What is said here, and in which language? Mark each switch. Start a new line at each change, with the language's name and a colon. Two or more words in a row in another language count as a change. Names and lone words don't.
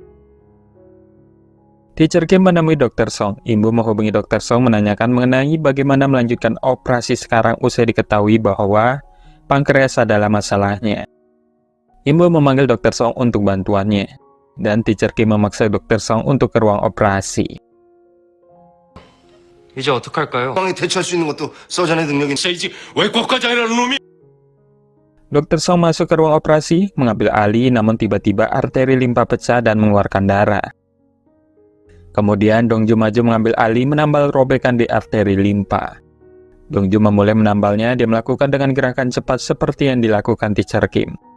Indonesian: Teacher Kim menemui Dr. Song. Imbu menghubungi Dr. Song menanyakan mengenai bagaimana melanjutkan operasi sekarang usai diketahui bahwa pankreas adalah masalahnya. Imbu memanggil Dr. Song untuk bantuannya, dan Teacher Kim memaksa Dr. Song untuk ke ruang operasi.
Korean: 이제 어떡할까요? 상황에 대처할 수 있는 것도 서전의 능력인 세이지 외과과장이라는 놈이
Indonesian: Dr. Song masuk ke ruang operasi, mengambil alih, namun tiba-tiba arteri limpa pecah dan mengeluarkan darah. Kemudian Dongju maju mengambil alih, menambal robekan di arteri limpa. Dongju memulai menambalnya, dia melakukan dengan gerakan cepat seperti yang dilakukan Teacher Kim.